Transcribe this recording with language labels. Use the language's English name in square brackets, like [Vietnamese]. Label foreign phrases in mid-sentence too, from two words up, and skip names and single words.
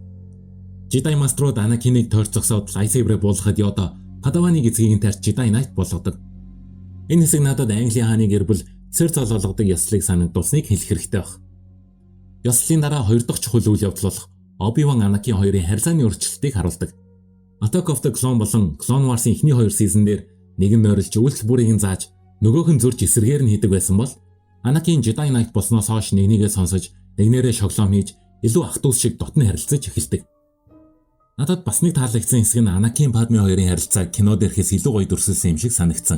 [Mongolian] Жедай маструуд Анакиныг тойрч зогсоод лайсайбрыг буулгахад Йода Падаваны эцгийг нь тарьж Жедай Найт болгодог. Энэ хэсэг надад Английн хааны гэр бүл цэр цолгодог ёслолыг санагдуулсныг хэлэх хэрэгтэй баг. Ёслолын дараа хоёр дахь чухал үйл явдал болох Оби-Ван Анакин хоёрын харилцааны өөрчлөлтийг харуулдаг. Attack of the Clone болон Clone Wars-ийн эхний 2 сизон дээр нэг нь морилж үйлдэл бүрийг нь зааж нөгөөх нь зурж эсрэгээр нь хийдэг байсан бол Анакин Jedi Knight болсноос хойш нэгнийгээ сонсож нэгнээрээ шоглоом хийж илүү ах トゥ ус шиг дотн харилцаж эхэлдэг. Надад бас нэг таалагдсан хэсэг нь Анакин Падме хоёрын харилцааг кино дээрхээс илүү гоё дүрсэлсэн юм шиг санагдсан.